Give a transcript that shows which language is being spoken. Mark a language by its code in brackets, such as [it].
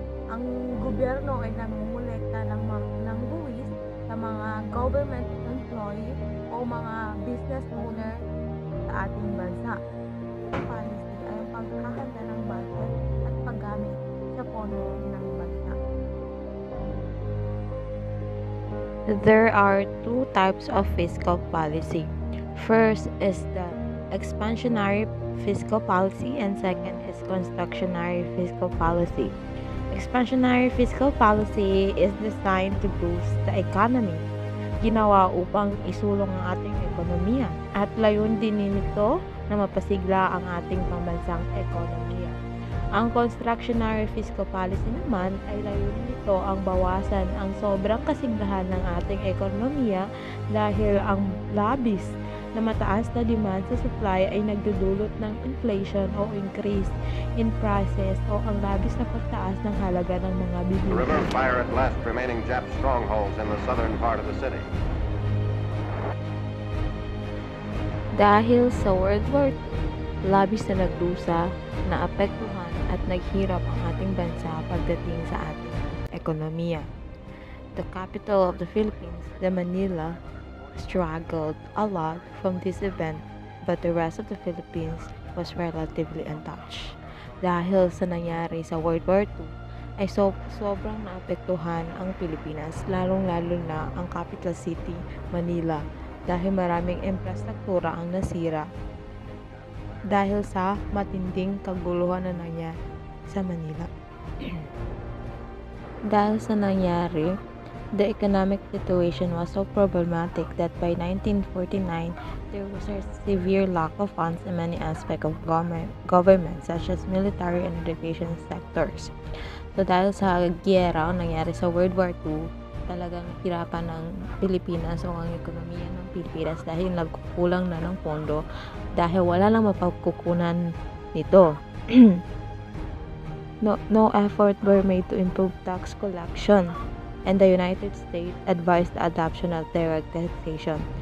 [tl] Ang gobyerno ay nangungulekta ng buwis sa mga [en] government employee [tl] o mga [en] business owner [tl] sa ating bansa. Ang policy ay ang paghahanda ng budget at paggamit sa pondo ng bansa. [en] There are two types of fiscal policy. First is the expansionary fiscal policy and second is constructionary fiscal policy. Expansionary fiscal policy is designed to boost the economy. [tl] Ginawa upang isulong ang ating ekonomiya at layon din nito na mapasigla ang ating pambansang ekonomiya. Ang constructionary fiscal policy naman ay layunin nito ang bawasan ang sobrang kasiglahan ng ating ekonomiya dahil ang labis na mataas na demand sa supply ay nagdudulot ng inflation o [en] increase in prices [tl] o ang labis na pagtaas ng halaga ng mga [en] The [tl] bilihin. [en] river fire at last remaining Jap strongholds in the southern part of the city. [tl] Dahil sa World War II, labis na nagdusa, naapektuhan at naghirap ang ating bansa pagdating sa ating ekonomiya. [en] The capital of the Philippines, the Manila, struggled a lot from this event, but the rest of the Philippines was relatively untouched. [tl] Dahil sa nangyari sa World War II, ay sobrang naapektuhan ang Pilipinas, lalong-lalo na ang capital city, Manila, dahil maraming infrastruktura ang nasira dahil sa matinding kaguluhan na nangyari sa Manila. Dahil sa nangyari, [en] the economic situation was so problematic that by 1949, there was a severe lack of funds in many aspects of government such as military and education sectors. [tl] So dahil sa giyera o nangyari sa World War II, talagang hirapan ng Pilipinas o ang ekonomiya ng Pilipinas dahil nagkukulang na ng pondo dahil wala lang mapagkukunan nito. [en] No effort were made to improve tax collection, and the United States advised the adoption of direct taxation.